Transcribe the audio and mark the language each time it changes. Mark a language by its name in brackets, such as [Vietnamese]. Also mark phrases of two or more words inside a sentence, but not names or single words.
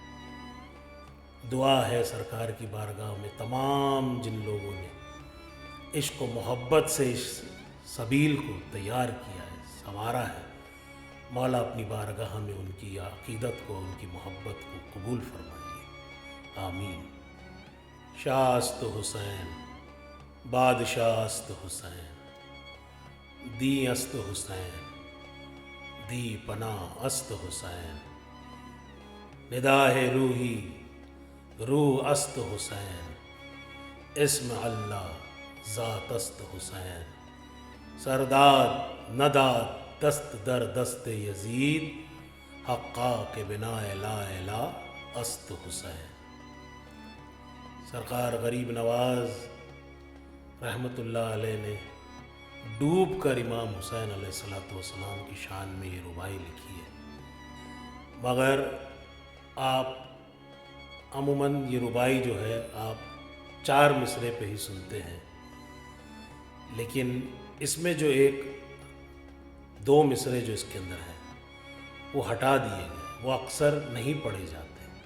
[Urdu] دعا ہے سرکار کی بارگاہ میں تمام جن لوگوں نے عشق و محبت سے اس سبیل کو تیار کیا ہے، سنوارا ہے، مولا اپنی بارگاہ میں ان کی عقیدت کو، ان کی محبت کو قبول فرمائیے، آمین۔ [Persian] شاہ است حسین، بادشاہ است حسین، دی است حسین، دی پناہ است حسین، نداہ روحی روح است حسین، اسم اللہ ذات است حسین، سرداد نداد دست در دست یزید، حقا کے بنا [Arabic] لا الہ [Persian] است حسین۔ [Urdu] سرکار غریب نواز [Arabic] رحمۃ اللہ علیہ [Urdu] نے ڈوب کر امام حسین [Arabic] علیہ الصلوۃ والسلام [Urdu] کی شان میں یہ ربائی لکھی ہے، مگر آپ عموماً یہ ربائی جو ہے آپ 4 مصرے پہ ہی سنتے ہیں، لیکن اس میں جو 2 مصرے جو اس کے اندر ہیں وہ ہٹا دیے گئے، وہ اکثر نہیں پڑھے جاتے،